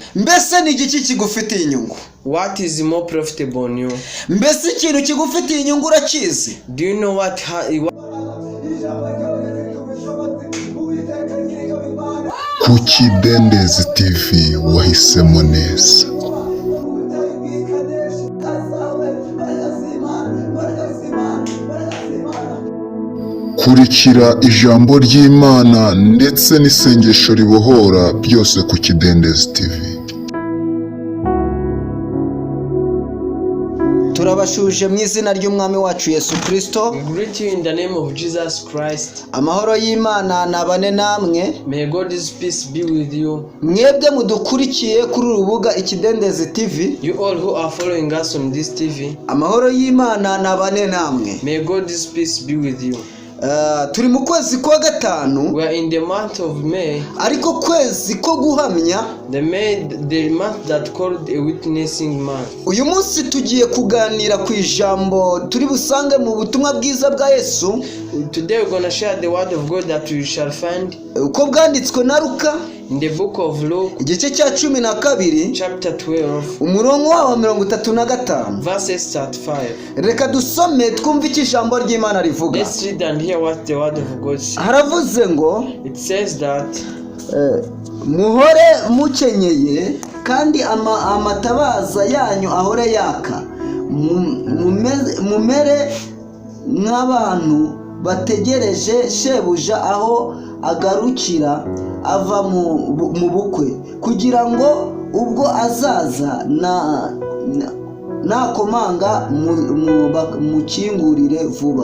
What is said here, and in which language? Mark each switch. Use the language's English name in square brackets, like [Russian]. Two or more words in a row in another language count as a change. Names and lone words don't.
[Kinyarwanda] Mbese ni igiki kigufitiye inyungu? [English] What is more profitable on you? [Kinyarwanda] Mbese ikintu kigufitiye inyungu urakizi? [English] Do you know what [Kinyarwanda] Ku Kidendezi TV wahisemo neza. Kurikira ijambo ry'Imana ndetse n'isengesho ribohora byose ku Kidendezi TV. Turabashuje mu izina ry'umwami wacu Yesu Kristo. [English] We greet you in the name of Jesus Christ. [Kinyarwanda] Amahoro y'Imana nabane namwe. [English] May God's peace be with you. [Kinyarwanda] Mwebwe mudukurikiye kuri urubuga Ikidendezi TV. [English] You all who are following us on this TV. [Kinyarwanda] Amahoro y'Imana nabane namwe. [English] May God's peace be with you. [Kinyarwanda] Turi mu kwezi kwa gatanu. [English] We are in the month of May. [Kinyarwanda] Ariko kwezi ko guhamya. [English] The month that called a witnessing month. [Kinyarwanda] Uyu munsi tugiye kuganira ku ijambo turi busange mu butumwa bwiza bwa Yesu. [English] Today we're going to share the word of God that we shall find [Kinyarwanda] uko bwanditswe na Luka [English] in the book of Luke, [Kinyarwanda] igice cya 12, [English] chapter 12, [Kinyarwanda] umurongo wa 35. [English] verses 35. [Kinyarwanda] Reka dusome twumve icyo ijambo ry'Imana rivuga. [English] Let's read and hear what the word of God says. [Kinyarwanda] Haravuze ngo [English] It says that [Kinyarwanda] muhore mukenyeye kandi amatabaza yanyu ahore yaka, mumere nk'abantu bategereje shebuja aho agarukira ava mu bukwe, kugira ngo ubwo azaza nakomanga mukingurire vuba.